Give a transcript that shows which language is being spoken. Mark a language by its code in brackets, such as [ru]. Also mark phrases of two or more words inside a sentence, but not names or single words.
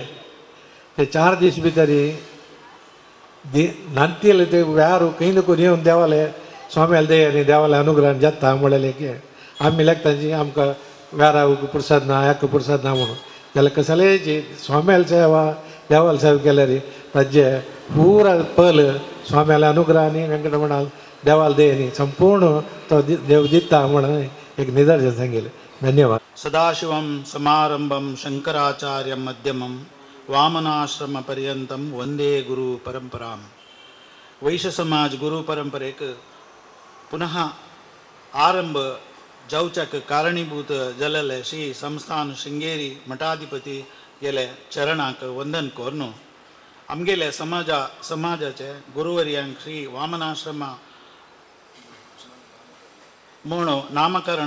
[kok] ते 4 दीस भितर नांतिले ते वेर खंय ना खंय येवन देवाले स्वाम्याल दयानी देवाले अनुग्रहान जाता म्हळेलें की आमी लागता आमकां वेराक प्रसाद ना हाका प्रसाद ना म्हणून. जाल्यार कसलेची स्वाम्याल सेवा देवाल सेवा केल्यार ताजे पुरा पल स्वाम्याले अनुग्रहानी वेंकटरमणाल देवाल दयानी संपूर्ण तो देव दिता म्हणून एक निदर्शन सांगिल्लें. धन्यवाद. [sa] सदाशिवं समारंभं शंकराचार्यं मध्यमं वामनाश्रम पर्यंतं वंदे गुरु परंपरां. [kok] वैश्य समाज गुरु परंपरेक पुनः आरंभ जावच्याक कारणीभूत जाल्ले श्री संस्थान शृंगेरी मठाधिपती गेले चरणाक वंदन कोरनो आमगेले समाजाचे गुरुवर्यांक श्री वामनाश्रमा म्हणून नामकरण